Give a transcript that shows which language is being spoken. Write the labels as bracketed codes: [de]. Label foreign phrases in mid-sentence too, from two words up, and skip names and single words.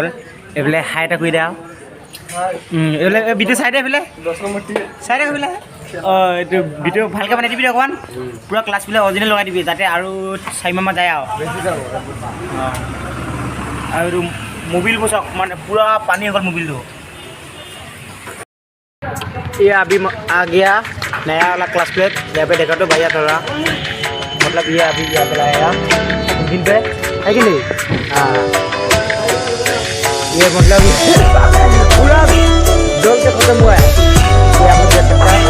[as] এইফালে হাই এটা কৰি দে আৰু এইফালে বিটু চাইডে, এইফালে চাইডে এইফালে এইটো বিটু ভালকৈ বনাই দিবি অকণমান, পূৰা [en] clutch plate original [as] লগাই দিবি, যাতে আৰু 4 মাহমান যায় আৰু এইটো মোবিলবোৰ চাওক, মানে পূৰা পানী হৈ গ'ল মোবিলটো। [hi] ये अभी आ गया नया वाला [en] class plate, [hi] यहाँ पे देखा तो भैया थोड़ा मतलब ये अभी यहाँ पे लाया इंजन पे है कि नहीं। हाँ ये मतलब पूरा जल के खत्म हुआ है, ये आप लोग देख सकते हैं।